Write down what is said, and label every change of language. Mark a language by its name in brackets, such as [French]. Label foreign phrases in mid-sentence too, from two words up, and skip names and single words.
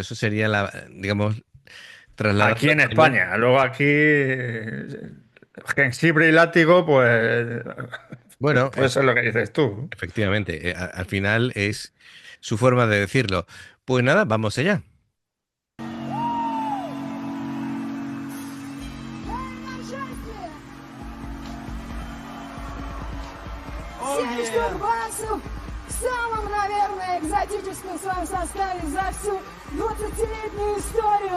[Spanish] Eso sería digamos, trasladando Aquí al en español. España. Luego aquí, jengibre y látigo, pues, Bueno, pues eso es lo que dices tú. efectivamente, al final es su forma de decirlo. Pues nada, vamos allá. [Russian] Семь штук баксов в самом, наверное, экзотическом своем составе за всю 20-летнюю историю.